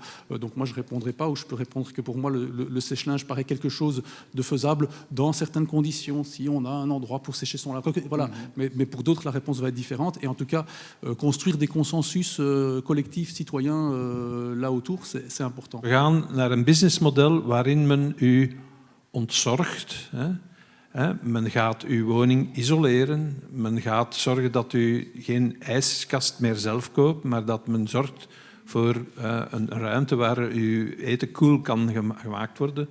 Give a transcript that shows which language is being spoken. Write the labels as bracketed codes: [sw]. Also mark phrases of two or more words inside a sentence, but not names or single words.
[fr] Donc moi, je ne répondrai pas, ou je peux répondre que pour moi, le sèche-linge paraît quelque chose de faisable dans certaines conditions, si on a un endroit pour sécher son linge. Voilà. Mais pour d'autres, la réponse va être différente. Et en tout cas, construire des consensus collectifs, citoyens, là autour, c'est important. [nl] We gaan naar een businessmodel waarin men u ontzorgt. Men gaat uw woning isoleren. Men gaat zorgen dat u geen ijskast meer zelf koopt, maar dat men zorgt voor een ruimte waar uw eten koel kan gemaakt worden.